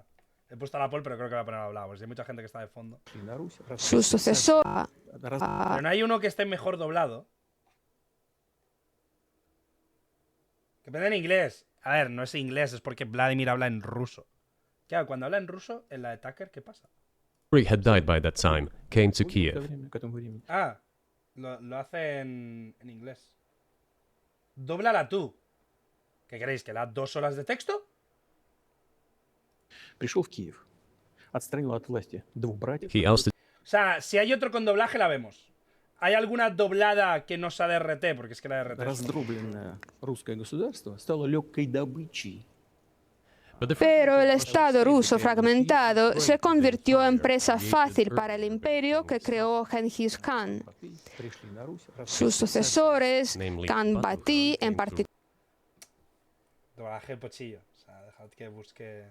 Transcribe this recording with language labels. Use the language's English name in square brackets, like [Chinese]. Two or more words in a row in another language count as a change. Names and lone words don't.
[Spanish] He puesto la poll, pero creo que voy a poner la doblada, porque si hay mucha gente que está de fondo. Su sucesor... Pero no hay uno que esté mejor doblado. Que depende en inglés. A ver, no es inglés, es porque Vladimir habla en ruso. Claro, cuando habla en ruso, en la de Tucker, ¿qué pasa? [English] had died by that time, came to Kiev. [Spanish] Ah, lo hace en inglés. Dóblala tú. ¿Qué queréis? ¿Que da 2 horas de texto? [Russian] Пришел в Киев. Отстранил от власти двух братьев. [Spanish] O sea, si hay otro con doblaje, la vemos. ¿Hay alguna doblada que no sea de RT? Porque es que la de RT... [Russian] Раздробленное русское государство стало легкой добычей. [Spanish] Pero el Estado ruso fragmentado se convirtió en presa fácil para el imperio que creó Genghis Khan. Sus sucesores, Khan Bati, en particular... Doblaje pochillo. O sea, dejad que busque...